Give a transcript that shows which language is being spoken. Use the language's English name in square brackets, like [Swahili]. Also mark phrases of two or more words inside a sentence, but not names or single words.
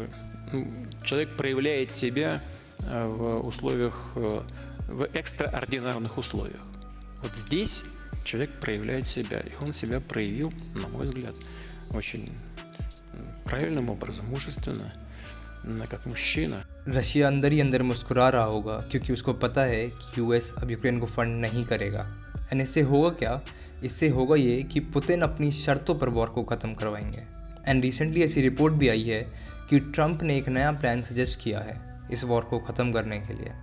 [Russian] человек проявляет себя в условиях, в экстраординарных условиях. Вот здесь человек проявляет себя, и он себя проявил, на мой взгляд, очень правильным образом, мужественно, как мужчина. [Hindi] रशिया अंदर ही अंदर मुस्कुरा रहा होगा क्योंकि उसको पता है कि यूएस अब यूक्रेन को फंड नहीं करेगा। एंड इससे होगा क्या? इससे होगा ये कि पुतिन अपनी शर्तों पर वॉर को ख़त्म करवाएंगे। [English] and recently [Hindi] ऐसी रिपोर्ट भी आई है कि ट्रंप ने एक नया [English] plan suggest [Hindi] किया है इस वॉर को ख़त्म करने के लिए।